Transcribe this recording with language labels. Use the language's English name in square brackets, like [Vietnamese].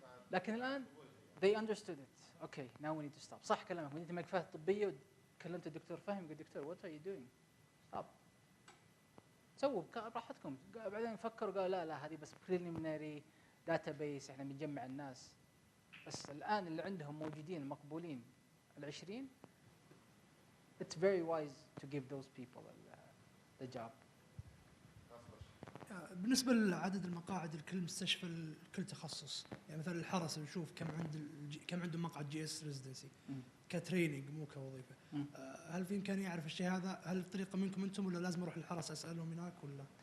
[Arabic] لكن الآن [English] they understood it. Okay, now we need to stop. [Arabic] صح كلامك. مدينة الملك فهد الطبية وكلمت الدكتور فهمي قلت دكتور [English] what are you doing؟ stop. [Arabic] سووا براحتكم. بعدين فكروا قالوا لا هذه بس [English] preliminary database [Arabic] احنا بنجمع الناس. بس الآن اللي عندهم موجودين المقبولين [English] 20 it's very wise to give those people the job. [Arabic] بالنسبه لعدد المقاعد لكل مستشفى لكل تخصص، يعني مثلا الحرس نشوف كم عنده مقعد جي اس ريزيدنسي كتريننج مو كوظيفه. هل في امكانيه اعرف الشيء هذا؟ هل الطريقه منكم انتم ولا لازم اروح للحرس اسالهم هناك ولا؟